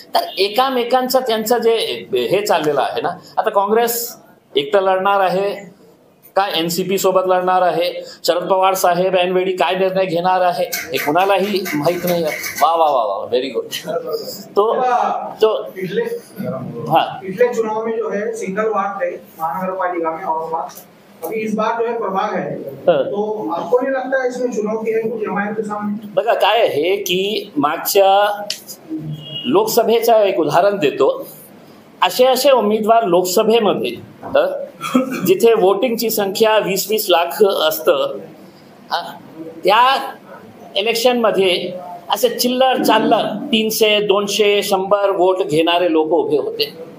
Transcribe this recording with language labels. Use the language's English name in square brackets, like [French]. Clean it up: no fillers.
[Marathi] तर एकामेकांचं त्यांचं जे हे चाललेलं आहे ना. आता काँग्रेस एकटं लढणार आहे का NCP सोबत लढणार आहे, शरद पवार साहेब ऐनवेळी काय निर्णय घेणार आहे हे कुणालाही माहित नाही. वा वा वा वा, [English] Very good. [Marathi] तो [Hindi] पिछले चुनाव में जो है सिंगल वार्ड थे महानगर पालिका में औरंगाबाद, अभी इस बार जो है प्रभाग है, तो आपको नहीं लगता इसमें चुनौती है कुछ जमायत के सामने? [Marathi] बघा काय आहे की मागच्या लोकसभेचं एक उदाहरण देतो. असे उमेदवार लोकसभेमध्ये जिथे वोटिंगची संख्या 20-20 लाख असतं, त्या इलेक्शनमध्ये असे चिल्लर चाललर 300, 200, 100 वोट घेणारे लोक उभे होते.